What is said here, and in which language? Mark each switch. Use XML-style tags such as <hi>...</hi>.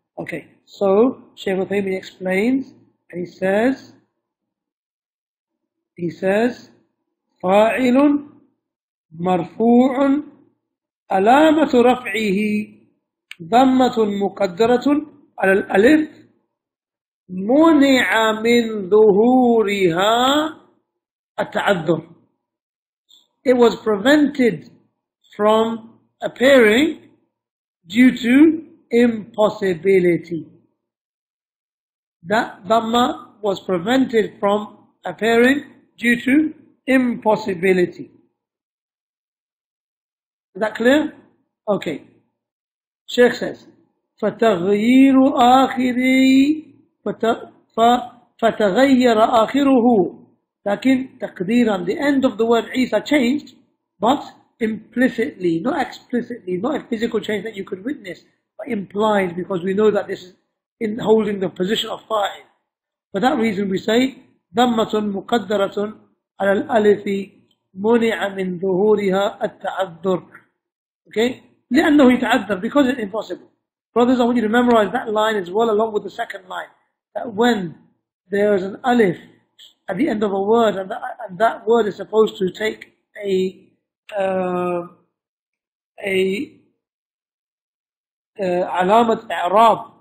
<en>Okay, so Shaykh Uthaimeen explains, and he says,</en> <ar>فاعل مرفوع علامة رفعه ضمة مقدرة على الألف منع من ظهورها التعذر.</ar> <en>It was prevented from appearing due to impossibility. That dhamma was prevented from appearing due to impossibility. Is that clear? Okay. Shaykh says,</en> <ar>فَتَغْيِيرُ فَتَغَيَّرَ آخِرُهُ. لكن تقديرا,</ar> <en>the end of the word Isa changed, but implicitly, not explicitly, not a physical change that you could witness, but implied, because we know that this is in holding the position of fa'il. For that reason we say</en> <ar>ضمة مقدرة على الألف منع من ظهورها التعذر.</ar> <en>Okay?</en> <ar>لأنه يتعذر,</ar> <en>because it's impossible. Brothers, I want you to memorize that line as well along with the second line. That when there is an alif at the end of a word, and that word is supposed to take a alamat i'rab,</en>